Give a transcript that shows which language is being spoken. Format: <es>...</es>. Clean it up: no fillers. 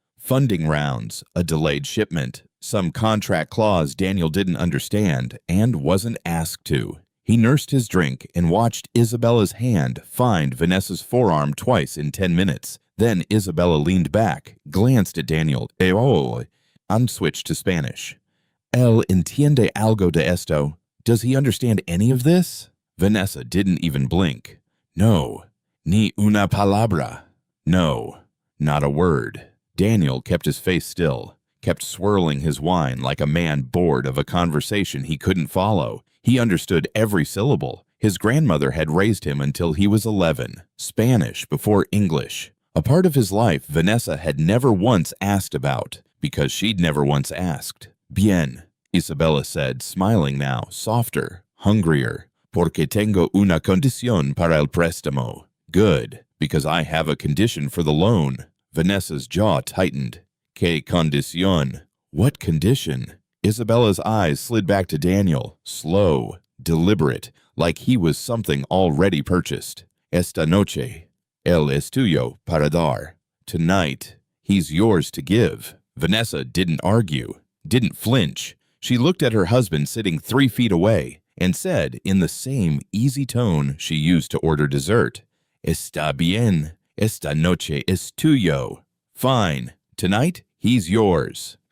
<en>Funding rounds, a delayed shipment, some contract clause Daniel didn't understand and wasn't asked to. He nursed his drink and watched Isabella's hand find Vanessa's forearm twice in 10 minutes. Then Isabella leaned back, glanced at Daniel, and switched to Spanish.</en> <es>"Él entiende algo de esto?</es> <en>Does he understand any of this?" Vanessa didn't even blink.</en> <es>"No, ni una palabra."</es> <en>No, not a word. Daniel kept his face still, kept swirling his wine like a man bored of a conversation he couldn't follow. He understood every syllable. His grandmother had raised him until he was 11, Spanish before English. A part of his life Vanessa had never once asked about, because she'd never once asked.</en> <es>"Bien,"</es> <en>Isabella said, smiling now, softer, hungrier.</en> <es>"Porque tengo una condición para el préstamo."</es> <en>Good, because I have a condition for the loan. Vanessa's jaw tightened.</en> <es>"Que condición?"</es> <en>What condition? Isabella's eyes slid back to Daniel, slow, deliberate, like he was something already purchased.</en> <es>"Esta noche, él es tuyo para dar."</es> <en>Tonight, he's yours to give. Vanessa didn't argue, didn't flinch. She looked at her husband sitting 3 feet away and said in the same easy tone she used to order dessert,</en> <es>"Está bien. Esta noche es tuyo."</es> <en>Fine. Tonight, he's yours.</en>